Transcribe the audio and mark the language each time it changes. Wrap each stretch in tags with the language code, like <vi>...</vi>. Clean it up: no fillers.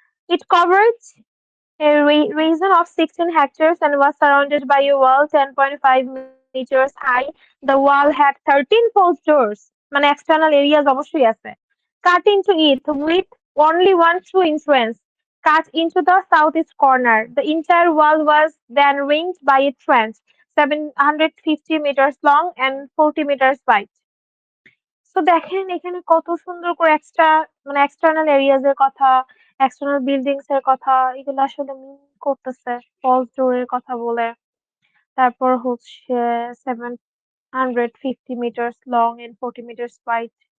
<en>It coverage a region of 16 hectares and was surrounded by a wall 10.5 meters high. The wall had 13 closed doors.</en> <bn>মানে</bn> <en>external areas</en> <bn>অবশ্যই আছে।</bn> <en>Cut into it with only one true entrance. Cut into the southeast corner. The entire wall was then ringed by a trench 750 meters long and 40 meters wide.</en> <bn>তো দেখেন এখানে কত সুন্দর করে extra, মানে এক্সটার্নাল এরিয়াজ এর কথা, এক্সটার্নাল বিল্ডিংস এর কথা, এগুলো আসলে মিন করতেছে ফলস ডোরের কথা বলে। তারপর হচ্ছে</bn> <en>750 metres long and 40 metres wide.</en>